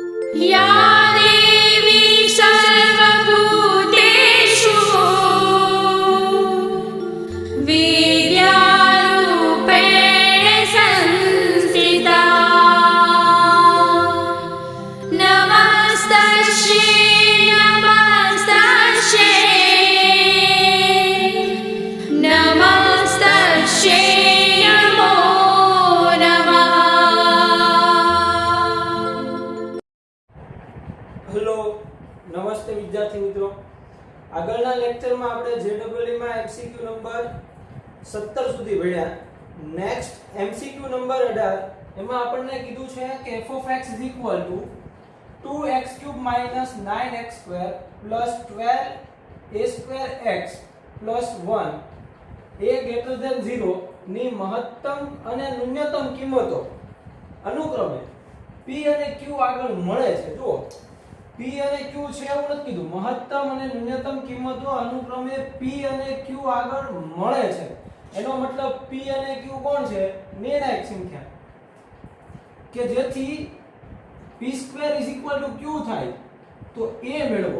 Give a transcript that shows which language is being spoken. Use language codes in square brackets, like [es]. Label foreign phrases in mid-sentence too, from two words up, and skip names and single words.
[sa] या देवी सर्वभूतेषु विद्यारूपेण संस्थिता नमस्तस्यै नमस्तस्यै नमस्तस्यै नमो नमः। [gu] હેલો નમસ્તે વિદ્યાર્થી મિત્રો, આગળના લેક્ચરમાં આપણે જેડબલઈ માં એમસીક્યુ નંબર 17 સુધી ભણ્યા. નેક્સ્ટ એમસીક્યુ નંબર 18 એમાં આપણને કીધું છે કે f(x) 2x³ - 9x² + 12a²x + 1 a > 0 ની મહત્તમ અને ન્યૂનતમ કિંમતો અનુક્રમે p અને q આગળ મળે છે. જુઓ, p અને q છે એવું નથી કીધું, મહત્તમ અને ન્યૂનતમ કિંમતો અનુક્રમે p અને q આગળ મળે છે. એનો મતલબ p અને q કોણ છે? નિર્ણાયક સંખ્યા, કે જેથી p² = q થાય તો a મેળવો.